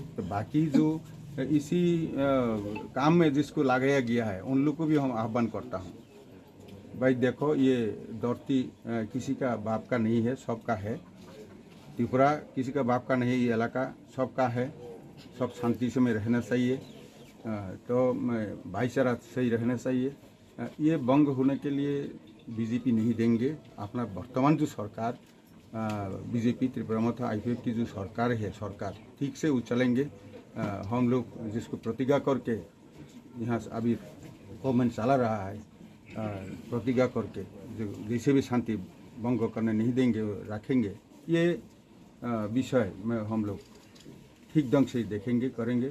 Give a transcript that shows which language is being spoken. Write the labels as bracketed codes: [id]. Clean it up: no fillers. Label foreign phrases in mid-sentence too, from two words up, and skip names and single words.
[hi] तो बाकी जो इसी काम में जिसको लगाया गया है उन लोग को भी हम आह्वान करता हूँ, भाई देखो ये धरती किसी का बाप का नहीं है, सबका है। त्रिपुरा किसी का बाप का नहीं, ये इलाका सबका है, सब शांति से में रहना चाहिए। तो भाईचारा सही रहना चाहिए। ये भंग होने के लिए बीजेपी नहीं देंगे। अपना वर्तमान जो सरकार बीजेपी त्रिपुरा मथा IPF की जो सरकार है, सरकार ठीक से वो चलेंगे। हम लोग जिसको प्रतिज्ञा करके यहाँ अभी गवर्नमेंट चला रहा है, प्रतिज्ञा करके जो जैसे भी शांति भंग करने नहीं देंगे, रखेंगे। ये विषय में हम लोग ठीक ढंग से देखेंगे, करेंगे।